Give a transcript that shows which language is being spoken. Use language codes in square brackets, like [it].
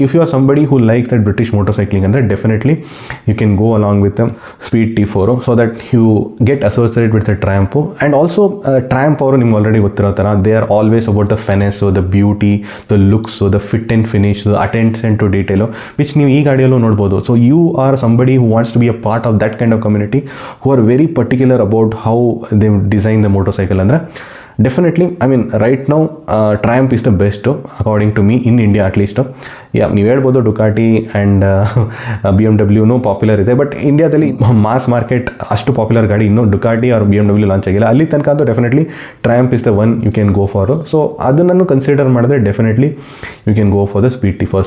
[en] If you are somebody who like that British motorcycling ಅಂದರೆ definitely you can go along with speed T4, so that you get associated with the Triumph. And also Triumph ಅವರು [kn] ನಿಮ್ಗೆ already ಗೊತ್ತಿರೋ ಥರ [en] They are always about the finesse, the beauty, the looks, the fit and finish, the attention to detail, which ನೀವು ಈ ಗಾಡಿಯಲ್ಲೂ ನೋಡ್ಬೋದು. So you are somebody who wants to be a part of that kind of community, who are very particular about how they design the motorcycle. Andre definitely I mean right now Triumph is the best according to me in India at least. [kn] ನೀವು ಹೇಳ್ಬೋದು Ducati and BMW popular ಇದೆ, but ಇಂಡಿಯಾದಲ್ಲಿ mass market ಅಷ್ಟು popular ಗಾಡಿ ಇನ್ನೂ Ducati R BMW launch ಆಗಿಲ್ಲ. ಅಲ್ಲಿ ತನಕ ಅಂತೂ [en] Definitely Triumph is the one you can go for. So ಅದನ್ನು consider ಮಾಡಿದ್ರೆ definitely you can go for the speed T4.